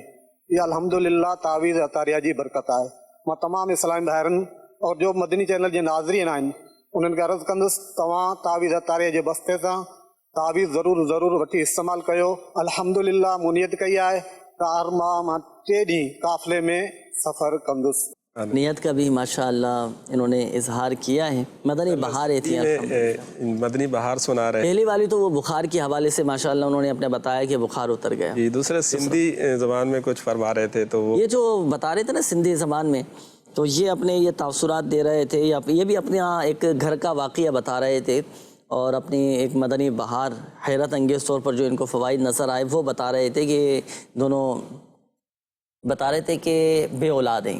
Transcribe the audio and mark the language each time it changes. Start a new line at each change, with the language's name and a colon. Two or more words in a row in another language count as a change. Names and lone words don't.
Sindhi: इहा अल्हम्दुलिल्लाह तावीज़ अतारिया जी बरकत आहे. मां तमामु इस्लामी भाइरनि और जो मदनी चैनल जे नाज़रीन आहिनि उन्हनि खे अर्ज़ु कंदुसि तव्हां तावीज़ अतारिया जे बस्ते सां तावीज़ ज़रूरु वठी इस्तेमालु कयो. अल्हम्दुलिल्लाह मूं नियत कई आहे त हर मां 3 ॾींहं काफ़िले में सफ़र कंदुसि.
Urdu: نیت کا بھی ماشاءاللہ انہوں نے اظہار کیا ہے. مدنی بہاریں تھیں, مدنی بہار سنا رہے. پہلی والی تو وہ بخار کے حوالے سے ماشاءاللہ انہوں نے اپنے بتایا کہ بخار اتر گیا. دوسرے سندھی زبان میں کچھ فرما رہے تھے تو یہ جو بتا رہے تھے نا سندھی زبان میں, تو یہ اپنے یہ تاثرات دے رہے تھے, یہ بھی اپنے یہاں ایک گھر کا واقعہ بتا رہے تھے اور اپنی ایک مدنی بہار حیرت انگیز طور پر جو ان کو فوائد نظر آئے وہ بتا رہے تھے کہ دونوں بتا رہے تھے کہ بے اولاد ہیں.